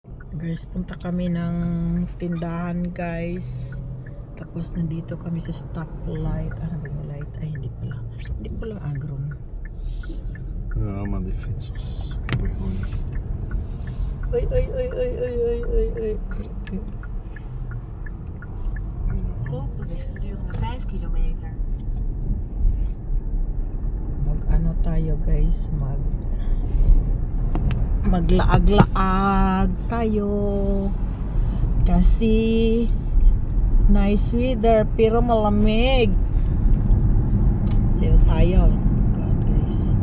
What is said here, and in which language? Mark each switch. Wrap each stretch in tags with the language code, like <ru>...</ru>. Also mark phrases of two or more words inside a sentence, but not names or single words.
<tl>Guys, punta kami ng tindahan guys. Tapos nandito kami sa stoplight. Ano ba yung light? Ay, hindi pala. Hindi pala agron.</tl> <nl>Ja, maar die fietsers. Ik ben gewoon... Oy, oy, oy, oy, oy, oy, oy, oy. Volg de weg gedurende 5 kilometer.</nl> <tl>Mag-ano tayo guys? Maglaag-laag tayo. Kasi</tl> <en>nice weather</en> <tl>pero malamig. Sayo-sayo. God, guys.</tl>